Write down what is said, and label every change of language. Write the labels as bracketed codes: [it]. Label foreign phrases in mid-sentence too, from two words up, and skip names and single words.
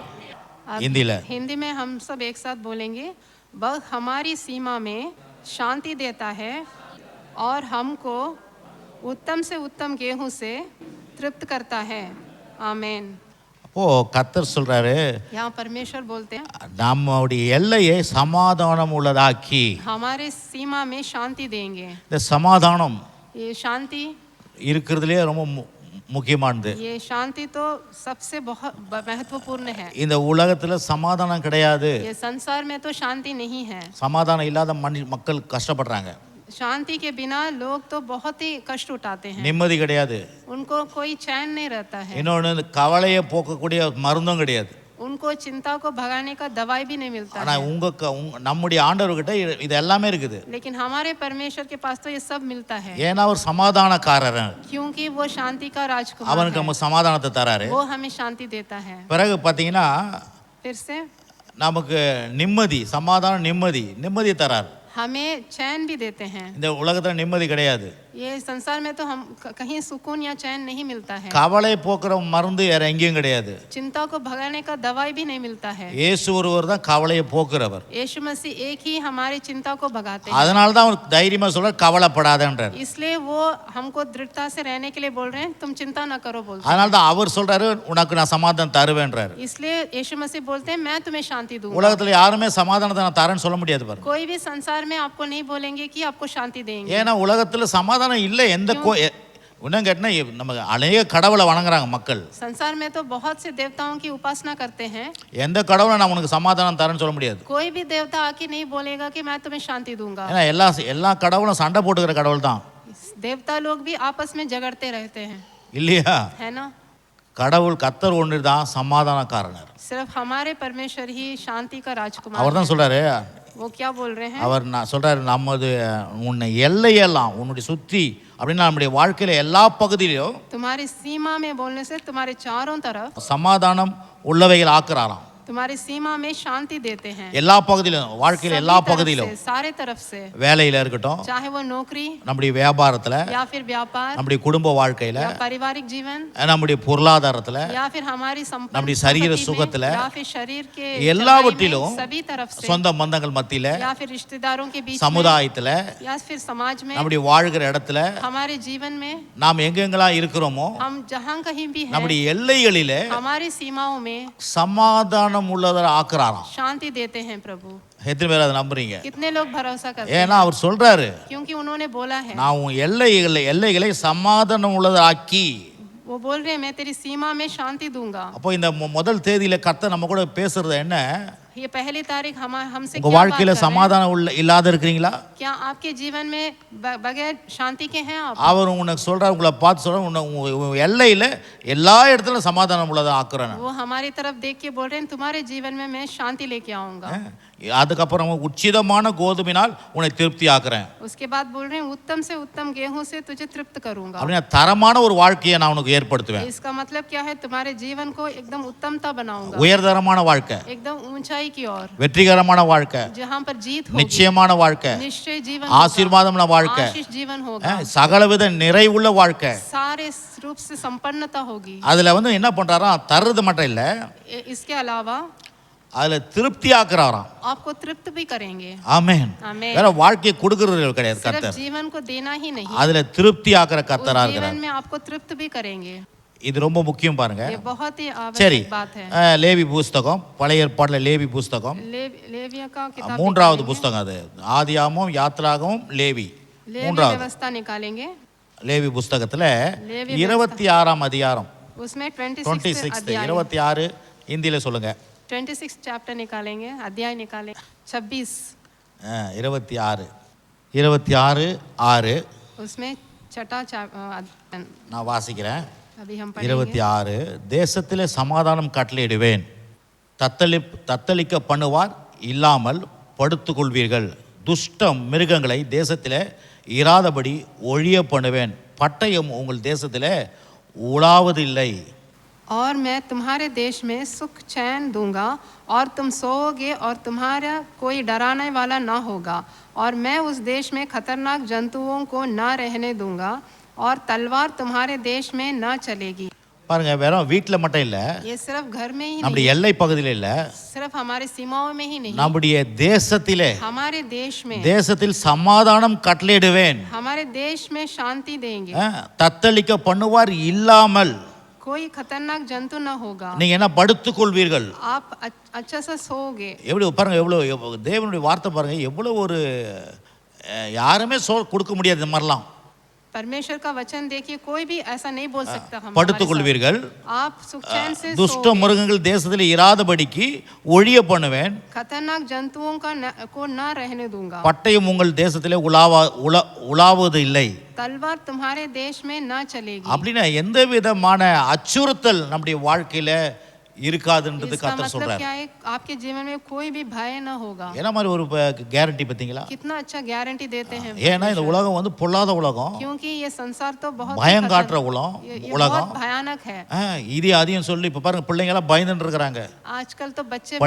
[hi] हिंदी में हम सब एक साथ बोलेंगे। वह हमारी सीमा में शांति देता है और हमको उत्तम से उत्तम गेहूं से तृप्त करता है। आमीन। [ta] அப்போ கர்த்தர் சொல்றாரு, [hi] यहाँ परमेश्वर बोलते हैं [ta] நம்முடைய எல்லையை சமாதானம் உள்ளதாக்கி [hi] हमारे सीमा में शांति देंगे। [ta] இந்த சமாதானம் [hi] ये शांति [ta] இருக்கிறதுலே ரொம்ப முக்கியமானது. [hi] ये शांति तो सबसे बहुत महत्वपूर्ण है। [ta] இந்த உலகத்துல சமாதானம் கிடையாது. [hi] ये संसार में तो शांति नहीं है। [ta] சமாதானம் இல்லாத மக்கள் கஷ்டப்படுறாங்க. [hi] शांति के बिना लोग तो बहुत ही कष्ट उठाते हैं। [ta] நிம்மதி கிடையாது. [hi] उनको कोई चैन नहीं रहता है। [ta] இன்னொன்று கவலையை போக்கக்கூடிய மருந்தும் கிடையாது. [hi] उन उनको चिंता को भगाने का दवाई भी नहीं मिलता [ta] ஆனா [hi] है। [ta] நம்முடைய ஆண்டவர்கிட்ட இது எல்லாமே இருக்குது. [hi] लेकिन हमारे परमेश्वर के पास तो ये सब मिलता है, [ta] ஏன்னா அவர் சமாதானக்காரர். [hi] क्योंकि वो शांति का राजकुमार [ta] அவனுக்கு நம்ம சமாதானத்தை தராரு. [hi] है, वो हमें शांति देता है। [ta] பிறகு பாத்தீங்கன்னா [hi] फिर से [ta] நமக்கு நிம்மதி, சமாதானம், நிம்மதியை தராரு. [hi] हमें चैन भी देते हैं। [ta] இந்த உலகத்துல நிம்மதி கிடையாது. [hi] ये संसार में तो हम कहीं सुकून या चैन नहीं मिलता है। [ta] கவலை போக்குற மருந்து வேற எங்கேயும் கிடையாது. [hi] चिंता को भगाने का दवाई भी नहीं मिलता है। [ta] இயேசு ஒருவர் தான் கவலையை போக்குறவர். [hi] यीशु मसीह एक ही हमारी चिंता को भगाते हैं। [ta] அதனால தான் அவர் தைரியமா சொல்றார், கவலைப்படாதேன்றார். [hi] इसलिए वो हमको दृढ़ता से रहने के लिए बोल रहे हैं, तुम चिंता ना करो बोलते हैं। [ta] அதனால தான் அவர் சொல்றாரு, உனக்கு நான் சமாதானம் தருவேன்றார். [hi] इसलिए यीशु मसीह बोलते हैं, मैं तुम्हें शांति दूंगा। [ta] உலகத்துல யாருமே சமாதானத்தை நான் தரேன்னு சொல்ல முடியாது பாருங்க. कोई भी संसार में आपको नहीं बोलेंगे कि आपको शांति देंगे। ஏன்னா உலகத்துல சமாதானம் இல்லை. இன்னும் கேட்டா நம்ம அநேக கடவுளை வணங்குறாங்க மக்கள். [hi] संसार में तो बहुत से देवताओं की उपासना करते हैं। [ta] எந்த கடவுளை நான் உனக்கு சமாதானம் தரேன்னு சொல்ல முடியாது. [hi] कोई भी देवता आके नहीं बोलेगा कि मैं तुम्हें शांति दूंगा। [ta] ஏன்னா எல்லா கடவுளும் சண்டை போட்டுக்கிற கடவுள் தான். [hi] देवता लोग भी आपस में झगड़ते रहते हैं, [ta] இல்லையா? [hi] है ना? [ta] கடவுள் கர்த்தர் ஒன்று தான் சமாதானக்காரனர். [hi] सिर्फ हमारे परमेश्वर ही शांति का राजकुमार [ta] அவர் தான் சொல்றாரு. [hi] वो क्या बोल रहे हैं? [ta] அவர் சொல்றாரு, நமது உன்னை எல்லையெல்லாம் உன்னுடைய சுத்தி அப்படின்னா நம்முடைய வாழ்க்கையில எல்லா பகுதியிலும் [hi] तुम्हारी सीमा में बोलने से तुम्हारे चारों तरफ [ta] சமாதானம் உள்ளவைகள் ஆக்குறாராம். [hi] तुम्हारी सीमा में शांति देते हैं। [ta] எல்லா பகுதியிலும், வாழ்க்கையில எல்லா பகுதியிலும், [hi] सारे तरफ से, [ta] வேலையில இருக்கட்டும், [hi] चाहे वो नौकरी, [ta] நம்முடைய வியாபாரத்துல, [hi] या फिर व्यापार, [ta] நம்முடைய குடும்ப வாழ்க்கையில, [hi] या पारिवारिक जीवन, [ta] நம்முடைய பொருளாதாரத்துல, [hi] या फिर हमारी [ta] நம்முடைய சரீர சுகத்துல, [hi] या फिर शरीर के [ta] எல்லாவற்றிலும், [hi] सभी तरफ से, [ta] சொந்த பந்தங்கள் மத்தியில, [hi] या फिर रिश्तेदारों के बीच, [ta] சமுதாயத்துல, [hi] या फिर समाज में, [ta] நம்முடைய வாழ்கிற இடத்துல, [hi] हमारे जीवन में, [ta] நாம் எங்கெங்கெல்லாம் இருக்கிறோமோ [hi] हम जहां कहीं भी हैं, [ta] நம்முடைய எல்லைகளிலே [hi] हमारी सीमाओं में [ta] சமாதானம் உள்ளவரை ஆக்குறாராம். [hi] शांति देते हैं प्रभु। [ta] எத்தனை பேர் அதை நம்புறீங்க? [hi] कितने लोग भरोसा करते [ta] ஏன்னா [hi] हैं? [ta] அவர் சொல்றாரு, [hi] क्योंकि उन्होंने बोला है, [ta] நான் உன் எல்லைகளை சமாதானம் உள்ளதாக்கி. [hi] वो बोल रहे हैं, मैं तेरी सीमा में शांति दूंगा। [ta] அப்போ இந்த முதல் தேதியில கர்த்தர் நம்ம கூட பேசுறது என்ன? [hi] ये पहली तारीख हमसे [ta] உங்க [hi] क्या बात [ta] வாழ்க்கையில [hi] कर रहे हैं? [ta] சமாதானம் இல்லாத இருக்கிறீங்களா? [hi] क्या आपके जीवन में बगैर शांति के हैं आप? [ta] அவர் உனக்கு சொல்றாரு, உங்களை பார்த்து சொல்றாரு, உன் எல்லையில எல்லா இடத்துல சமாதானம் உள்ளதா ஆக்குறேன். [hi] वो हमारी तरफ देख के बोल रहे हैं, तुम्हारे जीवन में मैं शांति लेके आऊंगा। [ta] அதுக்கப்புறம் உச்சிதமான கோதுமையினால் உன்னை திருப்தி ஆக்குறேன். [hi] उसके बाद बोल रहे हैं, उत्तम से उत्तम गेहूं से तुझे तृप्त करूंगा। [ta] அப்படின்னா தரமான ஒரு வாழ்க்கையை நான் உனக்கு ஏற்படுத்துவேன். [hi] इसका मतलब क्या है? तुम्हारे जीवन को एकदम उत्तमता बनाऊंगा, [ta] உயர்தரமான வாழ்க்கை, [hi] एकदम ऊंचाई की ओर, [ta] வெற்றிகரமான வாழ்க்கை, [hi] जहां पर जीत होगी, [ta] நிச்சயமான வாழ்க்கை, [hi] निश्चय जीवन, [ta] ஆசீர்வாதமான வாழ்க்கை, [hi] आशीष जीवन होगा, [ta] சகலவித நிறைவுள்ள வாழ்க்கை, [hi] सारे रूप से संपन्नता होगी। [ta] அதுல என்ன பண்றாரா, தர்றது மட்டும் இல்ல, [hi] इसके अलावा [ta] அதுல திருப்தி ஆக்குறாராம். [hi] आपको तृप्त भी करेंगे। [ta] ஆமென். [hi] आमीन। [ta] வேற வாழ்க்கையை கொடுக்கிறது கிடையாது [hi] सिर्फ [ta] கர்த்தர், [hi] जीवन को देना ही नहीं, [ta] அதுல திருப்தி ஆக்குற கர்த்தரா [hi] जीवन [ta] இருக்கிறார். [hi] में आपको तृप्त भी करेंगे। [ta] இது ரொம்ப முக்கியம் பாருங்க. [hi] ये बहुत ही [ta] சரி, [hi] आवश्यक बात है। [ta] லேவி புஸ்தகம், பழைய ஏற்பாட்டுல லேவி புஸ்தகம், [hi] लेविया का किताब [ta] மூன்றாவது புஸ்தகம், அது ஆதியாகமம், யாத்ராகமம், லேவி, மூன்றாவது [hi] व्यवस्था निकालेंगे। [ta] லேவி புஸ்தகத்துல லேவி 26ஆம் அதிகாரம், [hi] उसमें 26 अध्याय, [ta] 26 हिंदीல சொல்லுங்க. [hi] 26 चैप्टर निकालेंगे, अध्याय निकालेंगे। 26 26:6 उसमें छठा [ta] நான் வாசிக்கிறேன். [hi] अभी हम पढ़ेंगे। [ta] 26 தேசத்திலே சமாதானம் கட்டளையிடுவேன், தத்தளிக்க பண்ணுவார் இல்லாமல் படுத்துக்கொள்வீர்கள், துஷ்ட மிருகங்களை தேசத்திலே இராதபடி ஒழிய பண்ணுவேன், பட்டயம் உங்கள் தேசத்திலே உலாவதில்லை. [hi] और मैं तुम्हारे देश में सुख चैन दूंगा और तुम सोओगे और तुम्हारा कोई डराने वाला ना होगा, और मैं उस देश में खतरनाक जंतुओं को ना रहने दूंगा और तलवार तुम्हारे देश में ना चलेगी। [ta] பாருங்க, வெறும் வீட்டுல மட்டும் இல்ல, [hi] ये सिर्फ घर में ही [ta] நம்முடைய [hi] नहीं, [ta] எல்லை பகுதியில இல்ல, [hi] सिर्फ हमारे सीमाओं में ही नहीं, [ta] நம்முடைய தேசத்திலே, [hi] हमारे देश में, [ta] தேசத்தில் சமாதானம் கட்டளையிடுவேன், [hi] हमारे देश में शांति देंगे, [ta] தத்தளிக்க பண்ணுவார் இல்லாமல், [hi] कोई खतरनाक जंतु ना होगा, [ta] நீங்க என்ன படுத்துக்கொள்வீர்கள். [hi] आप अच्छा सा सोओगे। [ta] எப்படி பாருங்க, எவ்வளவு தேவனுடைய வார்த்தை பாருங்க, எவ்வளவு ஒரு யாருமே கொடுக்க முடியாது இந்த மாதிரிலாம். [hi] परमेश्वर का वचन देखिए, कोई भी ऐसा नहीं बोल सकता। हम [ta] படுத்துக்கொள்வீர்கள், [hi] आप सुख चैन से [ta] துஷ்ட மிருகங்கள் தேசத்தில் இராதபடிக்கு ஒழிய பண்ணுவேன், [hi] खतरनाक जंतुओं को ना रहने दूंगा, [ta] பட்டயம் உங்கள் தேசத்திலே உலாவது இல்லை, [hi] तलवार तुम्हारे देश में ना चलेगी। [ta] அப்படின்னா எந்த விதமான அச்சுறுத்தல் நம்முடைய வாழ்க்கையில இருக்காதுன்றது [hi] इसका [ta] கர்த்தர் [hi] मतलब [ta] சொல்றாரு. [hi] क्या है, आपके जीवन में कोई भी भय न होगा। [ta] என்ன மாதிரி ஒரு கேரண்டி பார்த்தீங்களா? [hi] कितना अच्छा गारंटी देते हैं [ta] ஏன்னா இந்த உலகம் வந்து பொல்லாத உலகம், [hi] क्योंकि ये संसार तो बहुत ही [ta] பயம் காட்டுற [hi] ये [ta] உலகம். [hi] बहुत भयानक है। [ta] இது அதையும் சொல்லி இப்போ பாருங்க பிள்ளைங்க எல்லாம் பயந்துட்டு இருக்கிறாங்க. [hi] आजकल तो बच्चे भी